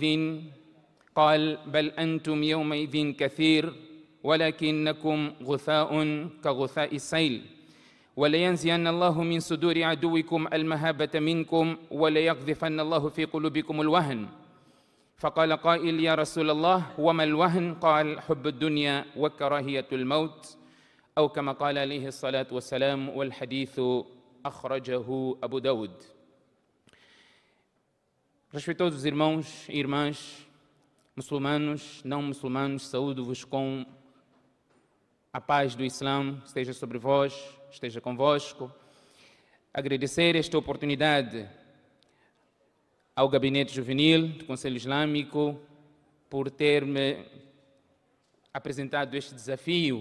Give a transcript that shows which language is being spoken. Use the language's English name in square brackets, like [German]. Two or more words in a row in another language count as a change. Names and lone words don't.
[Arabic] قال: بل أنتم يومئذ كثير ولكنكم غثاء كغثاء السيل، ولينزعن الله من صدور عدوكم المهابة منكم وليقذفن الله في قلوبكم الوهن. فقال قائل: يا رسول الله وما الوهن؟ قال: حب الدنيا وكراهية الموت، أو كما قال عليه الصلاة والسلام، والحديث أخرجه أبو داود. [Portuguese] Respeitosos irmãos e irmãs, muçulmanos, não muçulmanos, saúdo-vos com a paz do Islã, esteja sobre vós, esteja convosco. Agradecer esta oportunidade ao Gabinete Juvenil do Conselho Islâmico por ter-me apresentado este desafio.